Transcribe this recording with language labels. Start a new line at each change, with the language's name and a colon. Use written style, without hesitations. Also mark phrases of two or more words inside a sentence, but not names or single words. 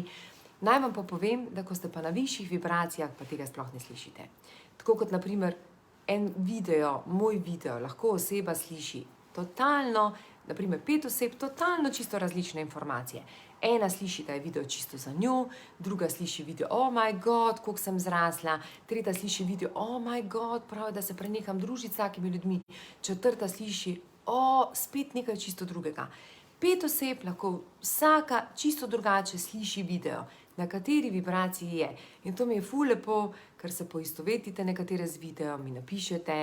Slovenian: Naj vam pa povem, da ko ste pa na višjih vibracijah, pa tega sploh ne slišite. Tako kot naprimer en video, moj video, lahko oseba sliši totalno, naprimer 5 oseb, totalno čisto različne informacije. Ena sliši, da je video čisto za njo, druga sliši video,
English: oh my god,
Slovenian: koliko sem zrasla, tretja sliši video,
English: oh my god,
Slovenian: prav, da se preneham družiti s takimi ljudmi, četrta sliši, spet nekaj čisto drugega. 5 oseb lahko vsaka čisto drugače sliši video, na kateri vibraciji je. In to mi je ful lepo, ker se poistovetite nekatere z video, mi napišete.